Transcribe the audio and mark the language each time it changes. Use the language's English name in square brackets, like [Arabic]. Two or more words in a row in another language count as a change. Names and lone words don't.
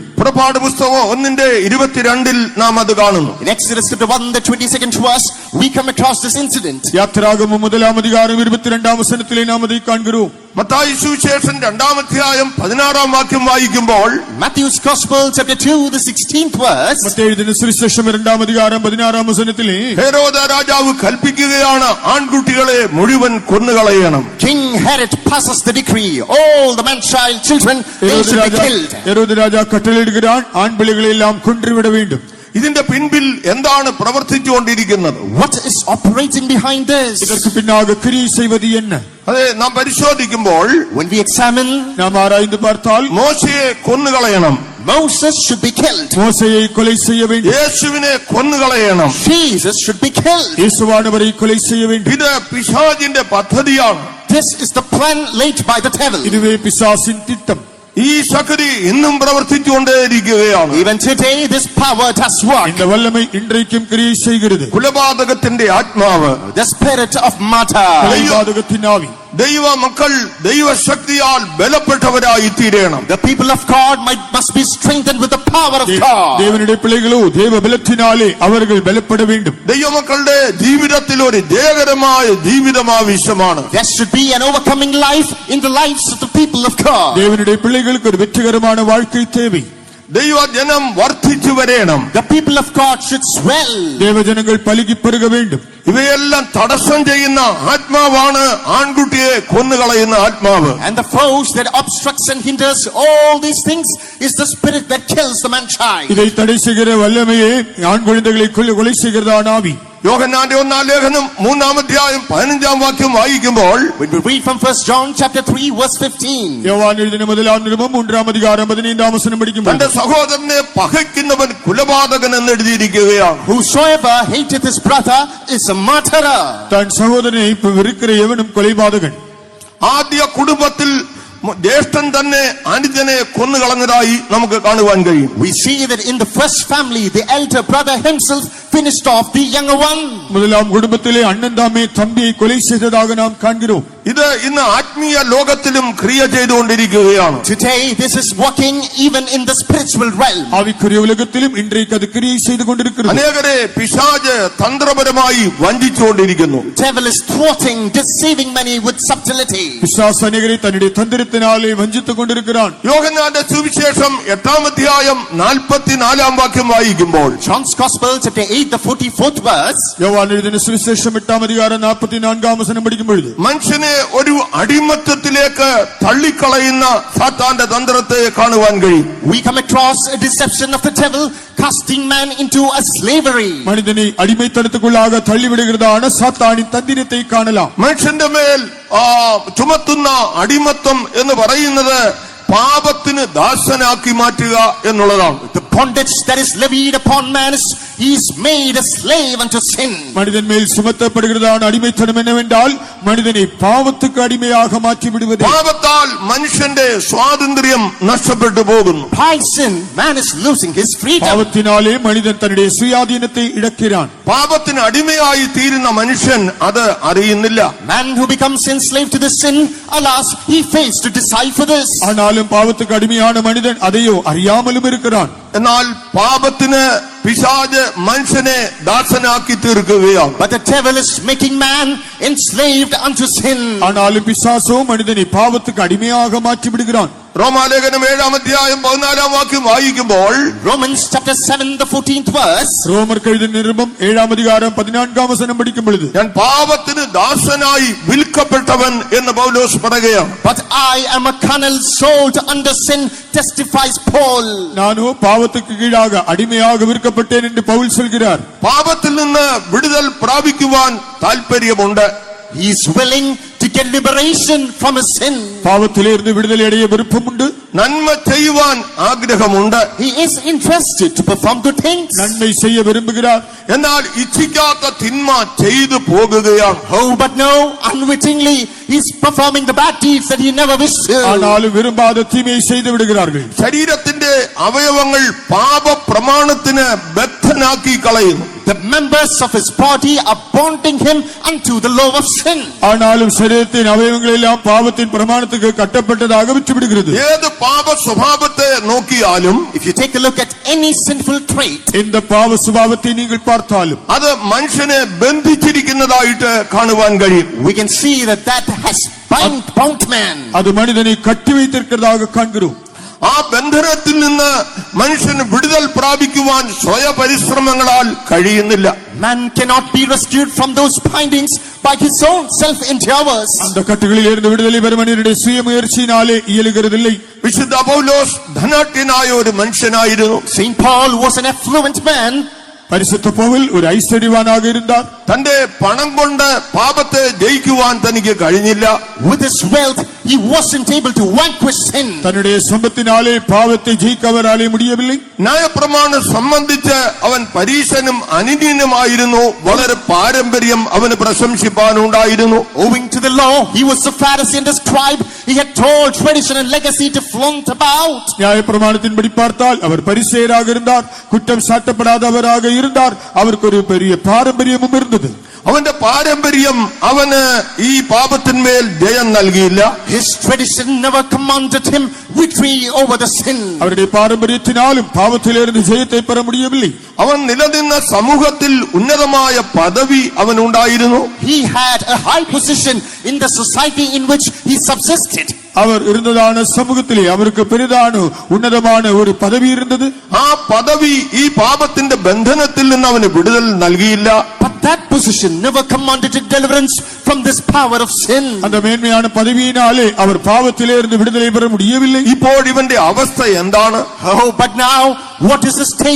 [Malayalam] പുറപ്പാട് പുസ്തകം 1:22 നാം അത് കാണുന്നു. [English] In Exodus chapter 1, the 22nd verse, we come across this incident. [Tamil] யாத்திராகமம் 1-ாம் அதிகாரம் 22-ாம் வசனத்திலே நாம் அதை காண்கிறோம். [Malayalam] മത്തായി സുവിശേഷം 2-ാം അധ്യായം 16-ാം വാക്യം വായിക്കുമ്പോൾ, [English] Matthew's Gospel chapter 2, the 16th verse, [Malayalam] മത്തായി എഴുതിയ സുവിശേഷം 2-ാം അധികാരം 16-ാം വസനത്തിലെ ഹെരോദ രാജാവ് കൽപ്പിക്കുകയാണ്, ആൺകുട്ടികളെ മുഴുവൻ കൊന്നുകളയണം. [English] King Herod passes the decree, all the man-child children, they should be killed. [Tamil] ஏரோது ராஜா கட்டளையிடுகிறான், ஆண் பிள்ளைகளை எல்லாம் கொன்றுவிட வேண்டும். [Malayalam] ഇതിന്റെ പിൻപിൽ എന്താണ് പ്രവർത്തിച്ചുകൊണ്ടിരിക്കുന്നത്? [English] What is operating behind this? [Tamil] இதற்கு பின்னாக கிரியை செய்வது என்ன? [Malayalam] അതെ, നാം പരിശോധിക്കുമ്പോൾ [English] When we examine, [Tamil] நாம் ஆராய்ந்து பார்த்தால் [Malayalam] മോശയെ കൊന്നുകളയണം, [English] Moses should be killed. [Tamil] மோசேயை கொலை செய்ய வேண்டும், [Malayalam] യേശുവിനെ കൊന്നുകളയണം. [English] Jesus should be killed. [Tamil] இயேசுவானவரை கொலை செய்ய வேண்டும். [Malayalam] ഇത് പിശാചിന്റെ പദ്ധതിയാണ്. [English] This is the plan laid by the devil. [Tamil] இதுவே பிசாசின் திட்டம். [Malayalam] ഈ ശക്തി ഇന്നും പ്രവർത്തിച്ചുകൊണ്ടേയിരിക്കുകയാണ്. [English] Even today, this power does work. [Tamil] இந்த வல்லமை இன்றைக்கும் கிரியை செய்கிறது. [Malayalam] കുലപാതകത്തിന്റെ ആത്മാവ്, [English] The spirit of murder. [Tamil] கொலைபாதகத்தின் ஆவி. [Malayalam] ദൈവ മക്കൾ ദൈവശക്തിയാൽ ബലപ്പെട്ടവരായി തീരണം. [English] The people of God must be strengthened with the power of God. [Tamil] தேவனுடைய பிள்ளைகளோ தேவ பலத்தினாலே அவர்கள் பலப்பட வேண்டும். [Malayalam] ദൈവമക്കളുടെ ജീവിതത്തിൽ ഒരു ജയകരമായ ജീവിതം ആവശ്യമാണ്. [English] There should be an overcoming life in the lives of the people of God. [Tamil] தேவனுடைய பிள்ளைகளுக்கு ஒரு வெற்றிகரமான வாழ்க்கை தேவை. [Malayalam] ദൈവജനം വർദ്ധിച്ചു വരേണം. [English] The people of God should swell. [Tamil] தேவஜனங்கள் பலுகி பெருக வேண்டும். [Malayalam] ഇവയെല്ലാം തടസ്സം ചെയ്യുന്ന ആത്മാവാണ് ആൺകുട്ടിയെ കൊന്നുകളയുന്ന ആത്മാവ്. [English] And the force that obstructs and hinders all these things is the spirit that kills the man child. [Tamil] இதை தடை செய்கிற வல்லமையே ஆண் குழந்தைகளை கொலை செய்கிறதான ஆவி. [Malayalam] യോഹന്നാന്റെ 1-ാം ലേഖനം 3-ാം അധ്യായം 15-ാം വാക്യം വായിക്കുമ്പോൾ, [English] When we read from 1 John chapter 3 verse 15, [Tamil] யோவான் எழுதின முதலாம் நிருபம் 3-ாம் அதிகாரம் 15-ாம் வசனம் படிக்கும்போது, [Malayalam] തന്റെ സഹോദരനെ പകയ്ക്കുന്നവൻ കുലപാതകൻ എന്ന് എഴുതിയിരിക്കുകയാണ്. [English] whosoever hateth his brother is a murderer. [Tamil] தன் சகோதரனை வெறுக்கிற எவனும் கொலைபாதகன். [Malayalam] ആദ്യ കുടുംബത്തിൽ ജ്യേഷ്ഠൻ തന്നെ അനുജനെ കൊന്നുകളഞ്ഞതായി നമുക്ക് കാണുവാൻ കഴിയും. [English] We see that in the first family, the elder brother himself finished off the younger one. [Tamil] முதலாம் குடும்பத்திலே அண்ணன் தாமே தம்பியை கொலை செய்ததாக நாம் காண்கிறோம். [Malayalam] ഇത് ഇന്ന് ആത്മീയ ലോകത്തിലും ക്രിയ ചെയ്തുകൊണ്ടിരിക്കുകയാണ്. [English] Today, this is working even in the spiritual realm. [Tamil] ஆவிக்குரிய உலகத்திலும் இன்றைக்கு அது கிரியை செய்து கொண்டிருக்கிறது. [Malayalam] അനേകരെ പിശാച് തന്ത്രപരമായി വഞ്ചിച്ചുകൊണ്ടിരിക്കുന്നു. [English] Devil is thwarting, deceiving many with subtlety. [Tamil] பிசாசு அநேகரை தன்னுடைய தந்திரத்தினாலே வஞ்சித்துக் கொண்டிருக்கிறான். [Malayalam] യോഹന്നാന്റെ സുവിശേഷം 8-ാം അധ്യായം 44-ാം വാക്യം വായിക്കുമ്പോൾ, [English] John's Gospel, chapter 8, the 44th verse, [Tamil] யோவான் எழுதின சுவிசேஷம் 8-ாம் அதிகாரம் 44-ாம் வசனம் படிக்கும் பொழுது, [Malayalam] മനുഷ്യനെ ഒരു അടിമത്തത്തിലേക്ക് തള്ളിക്കളയുന്ന സാത്താന്റെ തന്ത്രത്തെ കാണുവാൻ കഴിയും. [English] we come across a deception of the devil casting man into a slavery. [Tamil] மனிதனை அடிமைத்தனத்துக்குள்ளாக தள்ளிவிடுகிறதான சாத்தானின் தந்திரத்தை காணலாம். [Malayalam] മനുഷ്യന്റെ മേൽ ചുമത്തുന്ന അടിമത്തം എന്ന് പറയുന്നത് പാപത്തിന് ദാസനാക്കി മാറ്റുക എന്നുള്ളതാണ്. [English] The bondage that is levied upon man is he is made a slave unto sin. [Tamil] மனிதன் மேல் சுமத்தப்படுகிறதான அடிமைத்தனம் என்னவென்றால் மனிதனை பாவத்துக்கு அடிமையாக மாற்றி விடுவது. [Malayalam] പാപത്താൽ മനുഷ്യന്റെ സ്വാതന്ത്ര്യം നഷ്ടപ്പെട്ടു പോകുന്നു. [English] By sin, man is losing his freedom. [Tamil] பாவத்தினாலே மனிதன் தன்னுடைய சுயாதீனத்தை இழக்கிறான். [Malayalam] പാപത്തിന് അടിമയായി തീരുന്ന മനുഷ്യൻ അത് അറിയുന്നില്ല. [English] Man who becomes enslaved to the sin, alas, he fails to decipher this. [Tamil] ஆனாலும் பாவத்துக்கு அடிமையான மனிதன் அதையோ அறியாமலும் இருக்கிறான். [Malayalam] എന്നാൽ പാപത്തിന് പിശാച് മനുഷ്യനെ ദാസനാക്കി തീർക്കുകയാണ്. [English] But the devil is making man enslaved unto sin. [Tamil] ஆனாலும் பிசாசோ மனிதனை பாவத்துக்கு அடிமையாக மாற்றி விடுகிறான். [Malayalam] റോമാലേഖനം 7-ാം അധ്യായം 14-ാം വാക്യം വായിക്കുമ്പോൾ, [English] Romans chapter 7, the 14th verse, [Tamil] ரோமர் எழுதின நிருபம் 7-ாம் அதிகாரம் 14-ாம் வசனம் படிக்கும் பொழுது, [Malayalam] ഞാൻ പാപത്തിന് ദാസനായി വിൽക്കപ്പെട്ടവൻ എന്ന് പൗലോസ് പറയുകയാണ്. [English] but I am a carnal sold under sin, testifies Paul. [Tamil] நானோ பாவத்துக்கு கீழாக அடிமையாக விற்கப்பட்டேன் என்று பவுல் சொல்கிறார். [Malayalam] പാപത്തിൽ നിന്ന് വിടുതൽ പ്രാപിക്കുവാൻ താല്പര്യമുണ്ട്. [English] He is willing to get liberation from his sin. [Tamil] பாவத்திலிருந்து விடுதலை அடைய விருப்பமுண்டு. [Malayalam] നന്മ ചെയ്യുവാൻ ആഗ്രഹമുണ്ട്. [English] He is interested to perform good things. [Tamil] நன்மை செய்ய விரும்புகிறார். [Malayalam] എന്നാൽ ഇച്ഛിക്കാത്ത തിന്മ ചെയ്തു പോകുകയാണ്. [English] Oh, but no, unwittingly, he is performing the bad deeds that he never wished to. [Tamil] ஆனாலும் விரும்பாத தீமையை செய்து விடுகிறார்கள். [Malayalam] ശരീരത്തിന്റെ അവയവങ്ങൾ പാപ പ്രമാണത്തിന് ബദ്ധനാക്കി കളയുന്നു. [English] The members of his body are bonding him unto the law of sin. [Tamil] ஆனாலும் சரீரத்தின் அவயவங்கள் எல்லாம் பாவத்தின் பிரமாணத்துக்கு கட்டப்பட்டதாக விட்டுவிடுகிறது. [Malayalam] ഏത് പാപ സ്വഭാവത്തെ നോക്കിയാലും, [English] If you take a look at any sinful trait, [Tamil] இந்த பாவ சுபாவத்தை நீங்கள் பார்த்தாலும் [Malayalam] അത് മനുഷ്യനെ ബന്ധിച്ചിരിക്കുന്നതായിട്ട് കാണുവാൻ കഴിയും. [English] we can see that has bound man. [Tamil] அது மனிதனை கட்டி வைத்திருக்கிறதாக காண்கிறோம். [Malayalam] ആ ബന്ധനത്തിൽ നിന്ന് മനുഷ്യന് വിടുതൽ പ്രാപിക്കുവാൻ സ്വയപരിശ്രമങ്ങളാൽ കഴിയുന്നില്ല. [English] Man cannot be rescued from those bindings by his own self-endeavors. [Tamil] அந்த கட்டுகளிலிருந்து விடுதலை பெற மனிதனுடைய சுயமுயற்சியினாலே இயலுகிறதில்லை. [Malayalam] വിശുദ്ധ പൗലോസ് ധനാഢ്യനായ ഒരു മനുഷ്യനായിരുന്നു. [English] Saint Paul was an affluent man. [Tamil] பரிசுத்த பவுல் ஒரு ஐஸ்வர்யவானாக இருந்தார். [Malayalam] തന്റെ പണം കൊണ്ട് പാപത്തെ ജയിക്കുവാൻ തനിക്ക് കഴിഞ്ഞില്ല. [English] With his wealth, he wasn't able to vanquish sin. [Tamil] தன்னுடைய சம்பத்தினாலே பாவத்தை ஜெயிக்க அவராலே முடியவில்லை. [Malayalam] ന്യായപ്രമാണം സംബന്ധിച്ച് അവൻ പരീശനും അനിന്യനുമായിരുന്നു. വളരെ പാരമ്പര്യം അവന് പ്രശംസിപ്പാനുണ്ടായിരുന്നു. [English] Owing to the law, he was a Pharisee and a scribe. He had told tradition and legacy to flaunt about. [Tamil] நியாயப்பிரமாணத்தின்படி பார்த்தால் அவர் பரிசேயராக இருந்தார், குற்றம் சாட்டப்படாதவராக இருந்தார். அவருக்கு ஒரு பெரிய பாரம்பரியமும் இருந்தது. [Malayalam] അവന്റെ പാരമ്പര്യം അവന് ഈ പാപത്തിന്മേൽ ജയം നൽകിയില്ല. [English] His tradition never commanded him victory over the sin. [Tamil] அவருடைய பாரம்பரியத்தினாலும் பாவத்திலிருந்து ஜெயத்தை பெற முடியவில்லை. [Malayalam] അവൻ നിലനിന്ന സമൂഹത്തിൽ ഉന്നതമായ പദവി അവനുണ്ടായിരുന്നു. [English] He had a high position in the society in which he subsisted. [Tamil] அவர் இருந்ததான சமூகத்திலே அவருக்கு பெரிதான உன்னதமான ஒரு பதவி இருந்தது. [Malayalam] ആ പദവി ഈ പാപത്തിന്റെ ബന്ധനത്തിൽ നിന്ന് അവന് വിടുതൽ നൽകിയില്ല. [English] But that position never commanded a deliverance from this power of sin. [Tamil] அந்த மேன்மையான பதவியினாலே அவர் பாவத்திலிருந்து விடுதலை பெற முடியவில்லை. [Malayalam] ഇപ്പോൾ ഇവന്റെ അവസ്ഥ എന്താണ്? [English] Oh, but now what is his state?